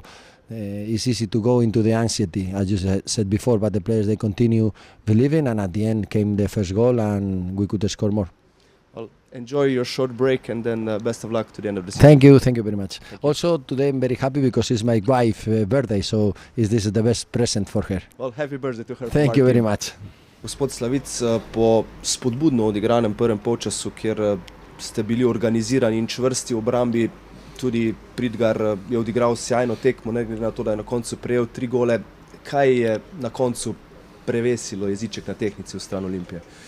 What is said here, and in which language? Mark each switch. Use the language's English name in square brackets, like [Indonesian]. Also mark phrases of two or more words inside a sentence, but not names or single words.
[English] It's easy to go into the anxiety, as you said before, but the players, they continue believing, and at the end came the first goal and we could score more. Well, enjoy your short break, and then best of luck to the end of the season. Thank you very much. Also today I'm very happy because it's my wife's birthday, so this is the best present for her. Well, happy birthday to her. Thank you very much. [Slovenian] Gospod Slavic, po spodbudno odigranem prvem polčasu, kjer ste bili organizirani in čvrsti v obrambi, tudi Pridgar je odigral sjajno tekmo, ne glede na to, da je na koncu prejel 3 gole. Kaj je na koncu prevesilo jeziček na tehtnici v stran Olimpije?